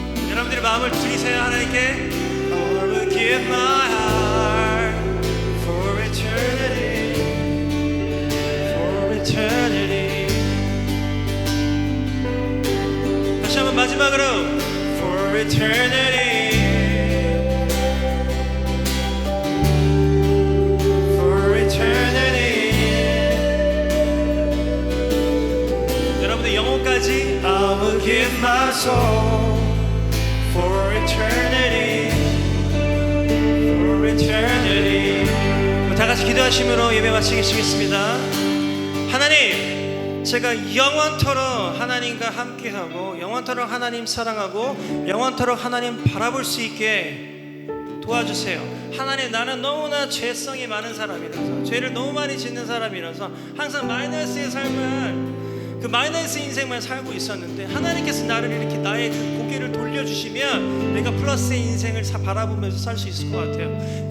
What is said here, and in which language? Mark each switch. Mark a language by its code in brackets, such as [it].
[ko] 여러분들이 마음을 드리세요 하나님께. [en] I will give my heart for eternity. For eternity. [ko] 다시 한번 마지막으로 [en] for eternity. For eternity. [ko] 여러분들 영혼까지 [en] I will give my soul for eternity. For eternity. [ko] 다 같이 기도하심으로 예배 마치겠습니다. 하나님, 제가 영원토록 하나님과 함께하고 영원토록 하나님 사랑하고 영원토록 하나님 바라볼 수 있게 도와주세요. 하나님, 나는 너무나 죄성이 많은 사람이라서, 죄를 너무 많이 짓는 사람이라서 항상 마이너스의 삶을, 그 마이너스 인생만 살고 있었는데 하나님께서 나를 이렇게 나의 그 고개를 돌려주시면 내가 플러스의 인생을 바라보면서 살 수 있을 것 같아요.